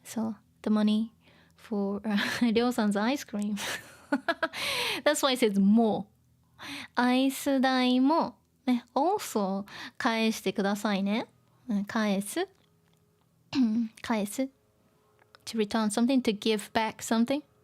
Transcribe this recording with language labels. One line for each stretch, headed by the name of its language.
English: So the money for りょうさん's ice cream. That's why it says more.
Japanese: アイス代もね、
English: also
Japanese: 返してくださいね。返す。
English: to return something, to give back something.